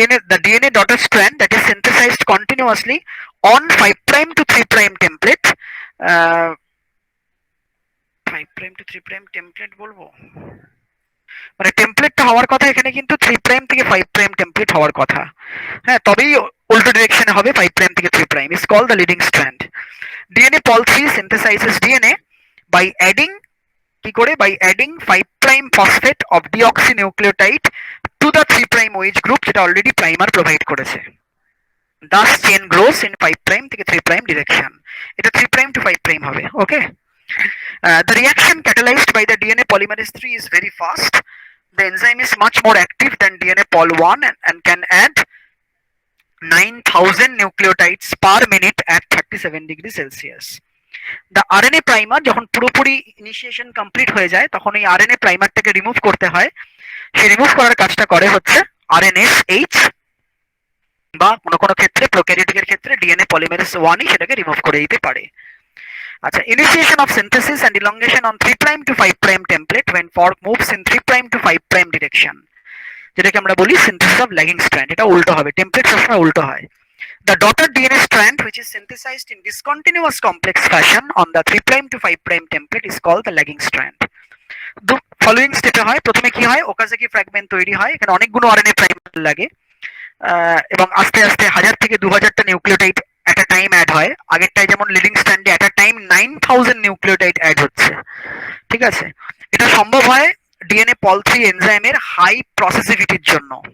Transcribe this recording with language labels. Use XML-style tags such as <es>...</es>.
<en>the DNA daughter strand that is synthesized continuously on 5 prime to 3 prime template, 5 prime to 3 prime template</en> <bn>বলবো, মানে টেমপ্লেটটা হওয়ার কথা এখানে কিন্তু 3 প্রাইম থেকে 5 প্রাইম টেমপ্লেট হওয়ার কথা। হ্যাঁ, তবেই উল্টো ডিরেকশনে হবে 5 প্রাইম থেকে 3 prime.</bn> <en>Is called the leading strand. DNA pol 3 synthesizes DNA by adding,</en> <bn>কি করে?</bn> <en>by adding 5 prime phosphate of deoxynucleotide to the 3 prime OH group,</en> <bn>যেটা অলরেডি প্রাইমার প্রোভাইড করেছে।</bn> <en>Thus chain grows in 5 prime থেকে 3 prime direction.</en> <bn>এটা 3 prime to 5 prime হবে।</bn> <en>Okay, the reaction catalyzed by the DNA polymerase 3 is very fast. The enzyme is much more active than DNA pol 1 and can add 9,000 nucleotides per minute at 37 degrees Celsius. The RNA primer</en> <bn>যখন পুরোপুরি initiation complete হয়ে যায় তখন এই RNA প্রাইমারটাকে remove করতে হয়। সেই remove করার কাজটা করে হচ্ছে RNase-H, বা কোনো কোনো ক্ষেত্রে প্রোক্যারিওটিকের ক্ষেত্রে ডিএনএ পলিমেরেজ 1ই সেটাকে রিমুভ করে দিতে পারে।</bn> <en>আচ্ছা, initiation of synthesis and elongation on 3 prime to 5 prime template when fork moves in 3 prime to 5 prime direction,</en> <bn>যেটাকে আমরা বলি</bn> <en>synthesis of lagging strand।</en> <bn>এটা উল্টো হবে, টেমপ্লেট সবসময় উল্টো হয়।</bn> <en>The daughter DNA strand which is synthesized in discontinuous complex fashion on the 3 prime to 5 prime template is called the lagging strand।</en> <bn>Following স্টেপে হয়, প্রথমে কি হয়? ওকাজাকি ফ্র্যাগমেন্ট তৈরি হয়, এখানে অনেকগুলো আরএনএ প্রাইমার লাগে এবং আস্তে আস্তে 1000 থেকে 2000টা nucleotide</bn> <en>at a time</en> <bn>add হয়। আগেরটায় যেমন leading স্ট্র্যান্ডে</bn> <en>at a time</en> <bn>9000 nucleotide add হচ্ছে। ঠিক আছে? এটা সম্ভব হয় ডিএনএ পল 3 এনজাইমের হাই প্রসেসিভিটির জন্য।</bn>